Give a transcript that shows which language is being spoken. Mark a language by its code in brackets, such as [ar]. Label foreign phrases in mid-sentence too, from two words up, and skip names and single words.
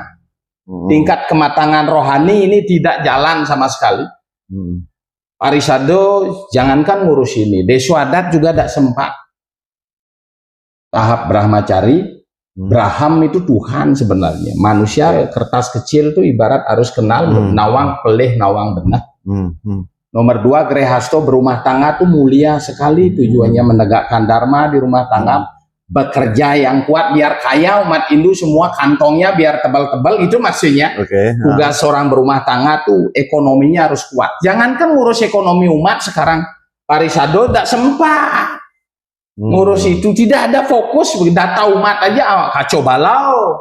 [id] Tingkat kematangan rohani ini tidak jalan sama sekali. Parisado jangankan ngurus ini, Deswadat juga tidak sempat. Tahap Brahmacari, Braham itu Tuhan sebenarnya. Manusia kertas kecil itu ibarat harus kenal [ban] nawang pelih, nawang benah. [id] Nomor 2, Grehasto berumah tangga itu mulia sekali, tujuannya menegakkan dharma di rumah tangga. Bekerja yang kuat biar kaya, umat Hindu semua kantongnya biar tebal-tebal, itu maksudnya. Tugas seorang berumah tangga tuh ekonominya harus kuat. Jangankan ngurus ekonomi umat sekarang, Parisado tidak sempat ngurus itu, tidak ada fokus, data umat aja kacau balau.